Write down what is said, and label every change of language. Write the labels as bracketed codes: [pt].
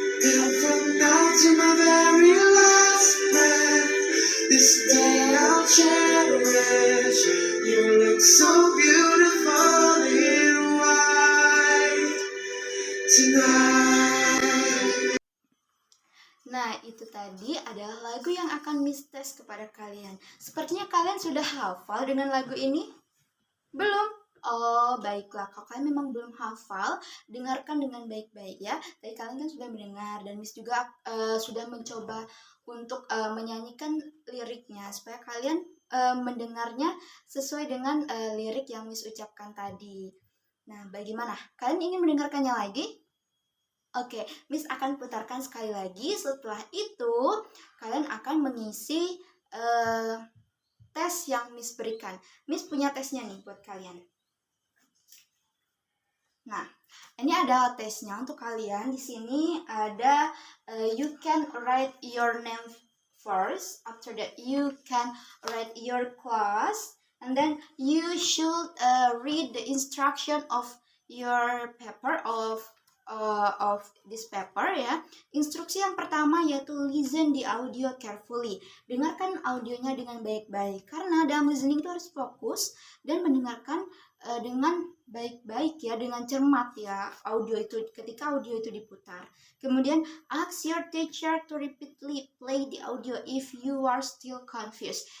[en] And from now to my very last breath, this day I'll cherish. You look so beautiful in white tonight. [id] Nah, itu tadi adalah lagu yang akan Miss tes kepada kalian. Sepertinya kalian sudah hafal dengan lagu ini? Belum? Oh, baiklah. Kalau kalian memang belum hafal, dengarkan dengan baik-baik ya. Tadi kalian kan sudah mendengar, dan Miss juga sudah mencoba untuk menyanyikan liriknya, supaya kalian mendengarnya sesuai dengan lirik yang Miss ucapkan tadi. Nah, bagaimana? Kalian ingin mendengarkannya lagi? Oke, Miss akan putarkan sekali lagi. Setelah itu, kalian akan mengisi tes yang Miss berikan. Miss punya tesnya nih buat kalian. Nah, ini ada tesnya untuk kalian. Di sini ada [en] you can write your name first. After that, you can write your class, and then you should read the instruction of your paper of this paper ya. [id] Instruksi yang pertama yaitu [en] listen the audio carefully. [id] Dengarkan audionya dengan baik-baik, karena dalam listening itu harus fokus dan mendengarkan dengan baik-baik ya, dengan cermat ya audio itu ketika audio itu diputar. Kemudian [en] ask your teacher to repeatedly play the audio if you are still confused.